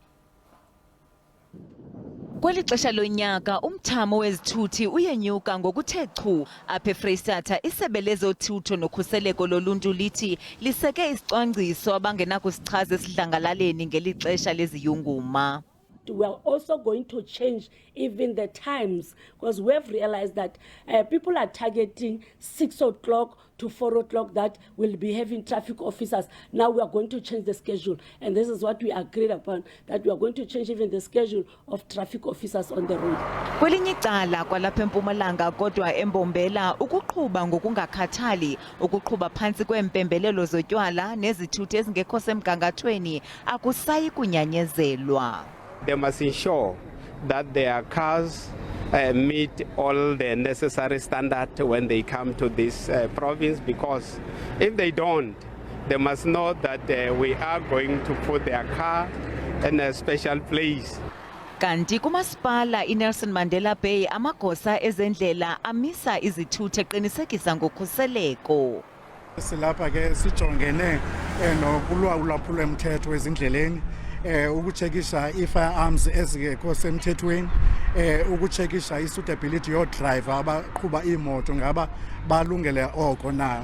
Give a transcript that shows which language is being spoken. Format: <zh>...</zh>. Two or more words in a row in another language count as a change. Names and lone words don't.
<xh>Kweli xesha lonyaka umthamo wezithuthi uyenyuka ngokuthe chu. Apha eFreyistatha isebe lezothutho nokhuseleko loluntu lithi liseke isicwangciso abangenakusichaza esidlangalaleni ngeli xesha leziyunguma.</xh> <en>We are also going to change even the times because we have realized that people are targeting 6 o'clock to 4 o'clock that will be having traffic officers. Now we are going to change the schedule, and this is what we agreed upon, that we are going to change even the schedule of traffic officers on the road.</en> <xh>Kwelinye icala kwalapha eMpumalanga kodwa eMbombela ukuqhuba ngokungakhathali, ukuqhuba phantsi kweempembelelo zotywala nezithuthi ezingekho semgangathweni akusayi kunyanyezelwa.</xh> <en>They must ensure that their cars meet all the necessary standards when they come to this province, because if they don't, they must know that we are going to put their car in a special place.</en> <xh>Kanti kumasipala iNelson Mandela Bay amagosa ezendlela amisa izithuthi eqinisekisa ngokhuseleko. Silapha ke sijongene nokulwaphulo mthetho ezindleleni, ukuchekisha i-firearms ezingekho semthethweni, ukuchekisha i-suitability yodriver abaqhuba imoto ngaba balungele oko na.</xh>